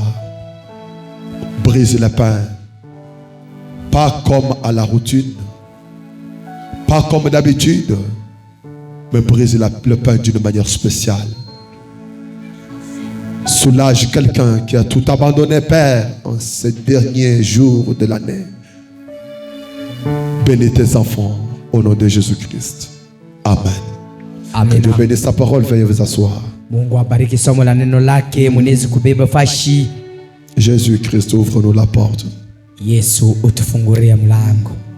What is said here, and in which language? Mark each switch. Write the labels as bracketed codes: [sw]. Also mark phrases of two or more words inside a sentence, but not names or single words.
[fr] Brise le pain, pas comme à la routine, pas comme d'habitude, mais brise le pain d'une manière spéciale. Soulage quelqu'un qui a tout abandonné, Père, en ces derniers jours de l'année. Bénis tes enfants au nom de Jésus-Christ. Amen. Que Amen. Dieu bénisse sa parole. Veuillez vous asseoir. [sw] Mungu abariki somo la neno lake, mwenezi kubeba fashi. [fr] Jésus-Christ, ouvre-nous la porte. [sw] Yesu utufunguria mlango.